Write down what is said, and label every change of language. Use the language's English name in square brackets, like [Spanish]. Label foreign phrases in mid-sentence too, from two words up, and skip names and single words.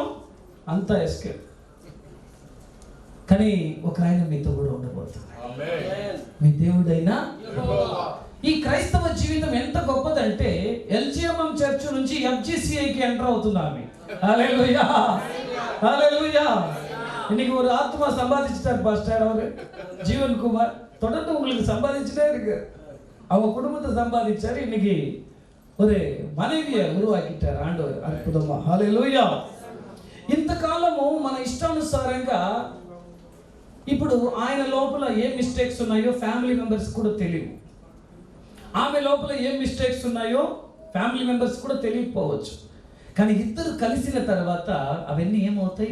[Telugu] అంతా ఎస్కేప్. కానీ ఒక ఆయన మీతో కూడా ఉండబోతున్నాడు, మీ దేవుడైనా. ఈ క్రైస్తవ జీవితం ఎంత గొప్పదంటే, ఎల్జిఎంఎం చర్చ్ నుంచి FGCIకి ఎంటర్ అవుతుంది ఆమె. హల్లెలూయా, హల్లెలూయా. [Tamil] இன்னைக்கு ஒரு ஆத்மா சம்பாதிச்சிட்டார் பாஸ்டர் அவரு ஜீவன் குமார். தொடர்ந்து உங்களுக்கு சம்பாதிச்சுட்டே இருக்கு. அவங்க குடும்பத்தை சம்பாதிச்சாரு. இன்னைக்கு ஒரு மனைவியை உருவாக்கிட்டார் ஆண்டவர். [Telugu] అద్భుతమా, హల్లెలూయా. ఇంతకాలము మన ఇష్టానుసారంగా, ఇప్పుడు ఆయన లోపల ఏ మిస్టేక్స్ ఉన్నాయో [English] family members [Telugu] కూడా తెలియవు. ఆమె లోపల ఏ మిస్టేక్స్ ఉన్నాయో [English] family members [Telugu] కూడా తెలియకపోవచ్చు. కానీ ఇద్దరు కలిసిన తర్వాత అవన్నీ ఏమవుతాయి?